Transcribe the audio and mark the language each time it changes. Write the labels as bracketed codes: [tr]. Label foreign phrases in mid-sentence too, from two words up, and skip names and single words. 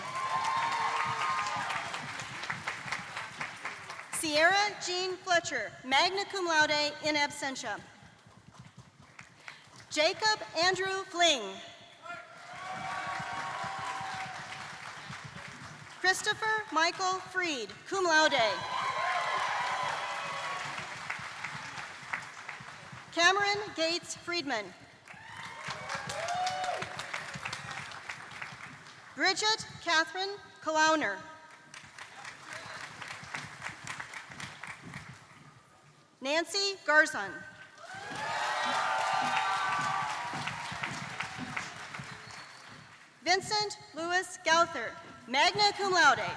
[en] Sierra Jean Fletcher, [la] magna cum laude in absentia. [en] Jacob Andrew Fling. Christopher Michael Freed, [la] cum laude. [en] Cameron Gates Friedman. Bridget Catherine Kalauner. Nancy Garzon. Vincent Louis Gauther, [la] magna cum laude.